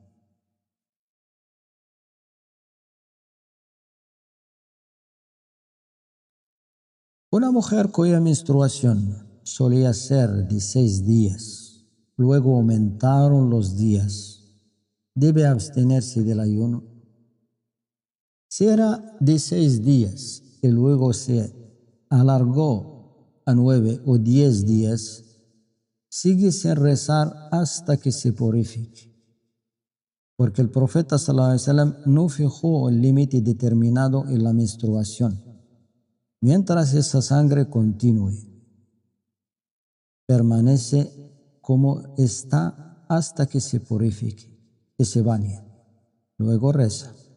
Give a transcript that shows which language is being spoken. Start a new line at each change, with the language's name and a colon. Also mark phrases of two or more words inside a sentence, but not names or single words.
Spanish: Una mujer cuya menstruación solía ser de 6 días, luego aumentaron los días, ¿debe abstenerse del ayuno? Si era de 6 días y luego se alargó a 9 o 10 días, sigue sin rezar hasta que se purifique. Porque el profeta
Arabic: صلى الله عليه وسلم
Spanish: no fijó el límite determinado en la menstruación. Mientras esa sangre continúe, permanece como está hasta que se purifique y se bañe. Luego reza.